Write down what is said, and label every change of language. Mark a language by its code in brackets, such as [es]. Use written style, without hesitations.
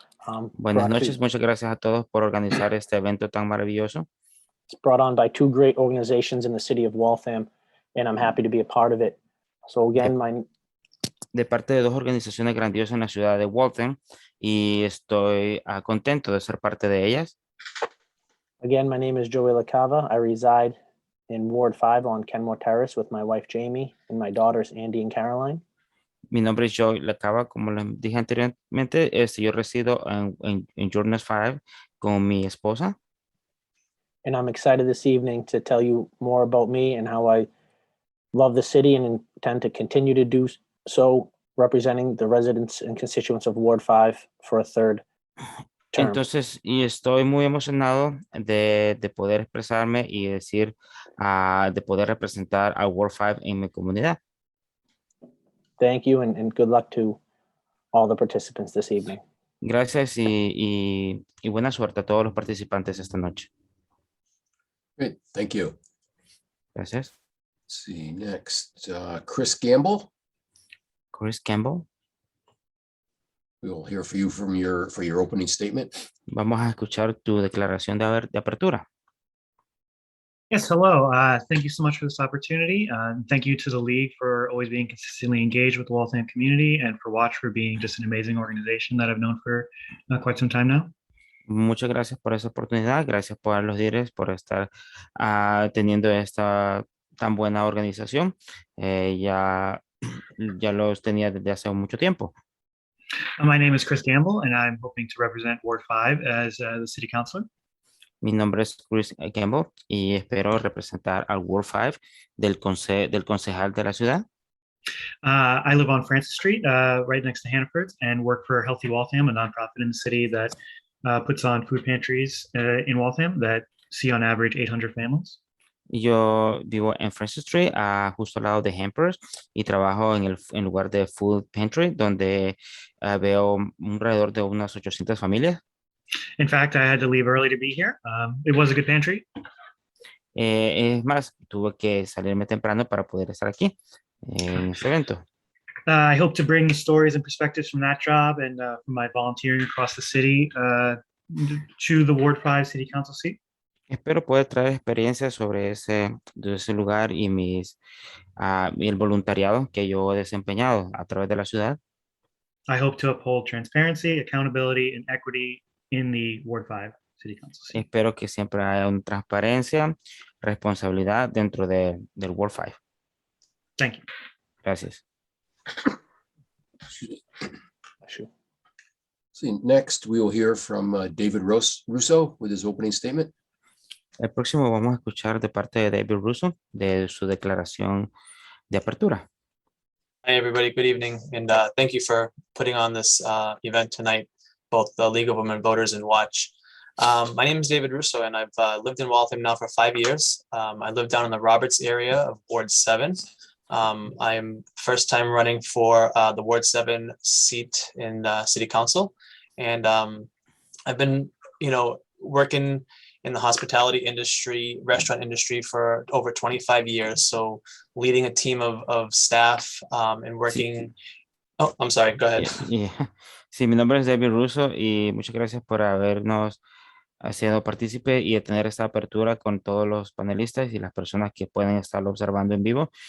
[es] Buenas [en] brought to- [es] noches, muchas gracias a todos por organizar este evento tan maravilloso. [en] It's brought on by two great organizations in the city of Waltham, and I'm happy to be a part of it. So again, [es] De parte de dos organizaciones grandiosas en la ciudad de Waltham y estoy contento de ser parte de ellas. [en] my name is Joey LaCava. I reside in Ward 5 on Kenmore Terrace with my wife Jamie and my daughters Andy and Caroline. [es] Mi nombre es Joy Lacava, como les dije anteriormente, yo resido en Jordan 5 con mi esposa. [en] And I'm excited this evening to tell you more about me and how I love the city and intend to continue to do so, representing the residents and constituents of Ward 5 for a third term. [es] Entonces, y estoy muy emocionado de poder expresarme y decir, de poder representar a Ward 5 en mi comunidad. [en] Thank you and good luck to all the participants this evening. [es] Gracias y buena suerte a todos los participantes esta noche. [en] Great, thank you. [es] Gracias. [en] Let's see, next, Chris Gamble. Chris Campbell. We'll hear for you for your opening statement. [es] Vamos a escuchar tu declaración de apertura. [en] Yes, hello. Thank you so much for this opportunity. Thank you to the League for always being consistently engaged with the Waltham community, and for Watch for being just an amazing organization that I've known for quite some time now. [es] Muchas gracias por esa oportunidad. Gracias por los líderes por estar teniendo esta tan buena organización. Ya los tenía desde hace mucho tiempo. [en] My name is Chris Gamble, and I'm hoping to represent Ward 5 as the City Councilor. [es] Mi nombre es Chris Campbell y espero representar al Ward 5 del concejal de la ciudad. [en] I live on Francis Street, right next to Hannaford, and work for Healthy Waltham, a nonprofit in the city that puts on food pantries in Waltham that see on average 800 families. [es] Yo vivo en Francis Street, justo al lado de Hampers, y trabajo en lugar de Food Pantry, donde veo alrededor de unas 800 familias. [en] In fact, I had to leave early to be here. It was a good pantry. [es] Es más, tuve que salirme temprano para poder estar aquí en este evento. [en] I hope to bring stories and perspectives from that job and from my volunteering across the city to the Ward 5 City Council seat. [es] Espero poder traer experiencias de ese lugar y el voluntariado que yo he desempeñado a través de la ciudad. [en] I hope to uphold transparency, accountability, and equity in the Ward 5 City Council seat. [es] Espero que siempre haya una transparencia, responsabilidad dentro del Ward 5. [en] Thank you. [es] Gracias. [en] See, next we will hear from David Russo with his opening statement. [es] El próximo vamos a escuchar de parte de David Russo de su declaración de apertura. [en] Hi, everybody. Good evening. And thank you for putting on this event tonight, both the League of Women Voters and Watch. My name is David Russo, and I've lived in Waltham now for 5 years. I live down in the Roberts area of Ward 7. I'm first time running for the Ward 7 seat in City Council. And I've been, working in the hospitality industry, restaurant industry for over 25 years. So leading a team of staff and working. Oh, I'm sorry, go ahead. [es] Sí, mi nombre es David Russo y muchas gracias por habernos sido partícipe y de tener esta apertura con todos los panelistas y las personas que pueden estarlo observando en vivo.